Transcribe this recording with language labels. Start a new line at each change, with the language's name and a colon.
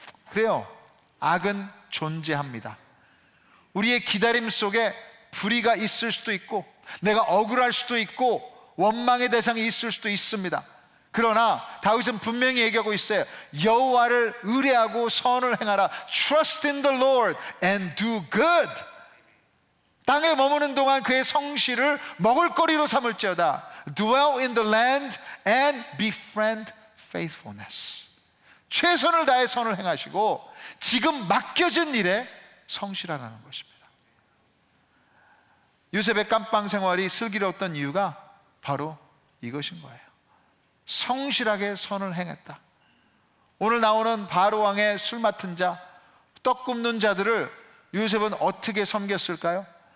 Korean: 그래요, 악은 존재합니다. 우리의 기다림 속에 불의가 있을 수도 있고 내가 억울할 수도 있고 원망의 대상이 있을 수도 있습니다. 그러나 다윗은 분명히 얘기하고 있어요. 여호와를 의뢰하고 선을 행하라.
English: Trust in the Lord and do good.
Korean: 땅에 머무는 동안 그의 성실을 먹을거리로 삼을지어다.
English: Dwell in the land and befriend faithfulness.
Korean: 최선을 다해 선을 행하시고 지금 맡겨진 일에 성실하라는 것입니다. 요셉의 깜빵 생활이 슬기로웠던 이유가 바로 이것인 거예요. 성실하게 선을 행했다. 오늘 나오는 바로왕의 술 맡은 자, 떡 굽는 자들을 요셉은 어떻게 섬겼을까요?